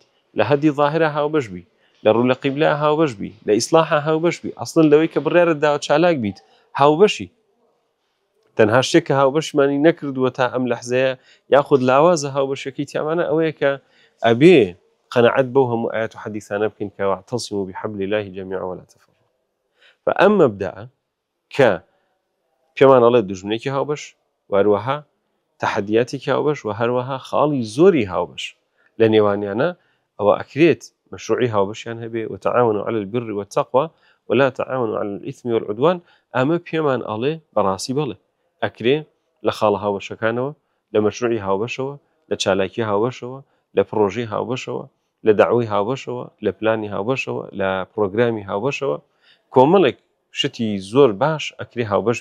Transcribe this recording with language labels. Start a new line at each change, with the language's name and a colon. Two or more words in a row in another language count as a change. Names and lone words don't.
Central Kurdish: لە هەدی ظاهرە هاوبەش بی لە ڕوو لە قیبلە هاوبەش بی لە ئیسلاحە هاوبەش بی ئەسڵن لەوەی کە بڕیارە داوە چالاک بیت هاوبەشی تەنها شتێک کە هاوبەشمانی نەکردووە تا ئەم لەحزەیە یاخود لاوازە هاوبەشەکەی تیامانە ئەوەیە کە ئەبێ قەنەعەت بەو هەموو ئايات و حەدیثانە بکەین کە
Arabic: واعتصموا بحبل الله جميعا ولا تفرقوا
Central Kurdish: فأم مبدأ کە پێمان ئەڵێ دوژمنێکی هاوبەش وهروەها تەحەدیاتێکی هاوبەش و هەروەها خاڵی زۆری هاوبەش لە نێوانیانە ئەوە ئەکرێت مەشروعی هاوبەشیان هەبێ
Arabic: وتعاونوا على البر والتقوى ولا تعاونوا على الإثم والعدوان
Central Kurdish: ئەمە پێمان ئەڵێ بەڕاستی بڵێ ئەکرێ لە خاڵە هاوبەشەکانەوە لە مەشروعی هاوبەشەوە لە چالاکی هاوبەشەوە لە پرۆژەی هاوبەشەوە لە داوای هاوبەشەوە لە پلانی هاوبەشەوە لە پرۆگرامی هاوبەشەوە کۆمەڵێک شتی زۆر باش ئەکرێ هاوبەش